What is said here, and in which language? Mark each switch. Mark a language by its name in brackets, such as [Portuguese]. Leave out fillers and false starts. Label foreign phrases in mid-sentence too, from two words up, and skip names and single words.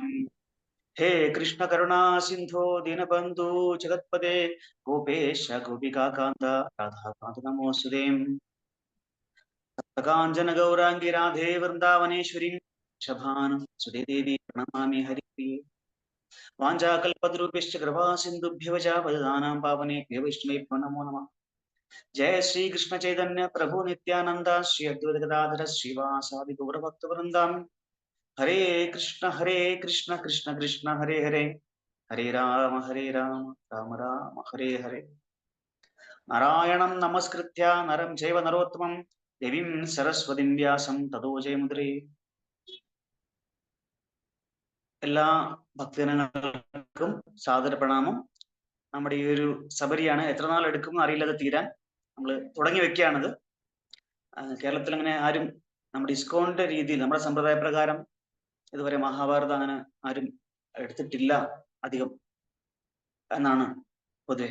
[Sanskrit] ഹേ കൃഷ്ണ കരുണാ സിന്ധോ ദീനബന്ധു ജഗത്പദേ ഗോപേശ ഗോപികാകാന്ത രാധാകാന്ത നമോസ്തുതേ. കാഞ്ചന ഗൗരാംഗി രാധേ വൃന്ദാവനേശ്വരി ശഭാനം സുതേ ദേവി പ്രണമാമി ഹരിപ്രിയേ. വാഞ്ചാകൽപതരുഭ്യശ്ച കൃപാ സിന്ധുഭ്യവ ച പതിതാനാം പാവനേഭ്യോ വൈഷ്ണവേഭ്യോ നമോ നമഃ. जय श्री कृष्ण चैतन्य प्रभु नित्यानंद श्री अद्वैत गदाधर श्रीवासादि गौरभक्तवृंदाम. हरे कृष्ण कृष्ण कृष्ण हरे हरे, हरे राम राम राम हरे हरे. नारायणं नमस्कृत्य नरं चैव नरोत्तमं देवीं सरस्वतीं व्यासं ततो जयमुदीरये. [Malayalam] എല്ലാ ഭക്തജനങ്ങൾക്കും സാദര പ്രണാമം. നമ്മുടെ ഈ ഒരു സബരിയാണ്. എത്ര നാൾ എടുക്കും അറിയില്ലത് തീരാൻ. നമ്മൾ തുടങ്ങി വെക്കുകയാണത്. കേരളത്തിൽ അങ്ങനെ ആരും നമ്മുടെ ഇസ്കോണിന്റെ രീതിയിൽ നമ്മുടെ സമ്പ്രദായ പ്രകാരം ഇതുവരെ മഹാഭാരതം അങ്ങനെ ആരും എടുത്തിട്ടില്ല അധികം എന്നാണ് പൊതുവെ.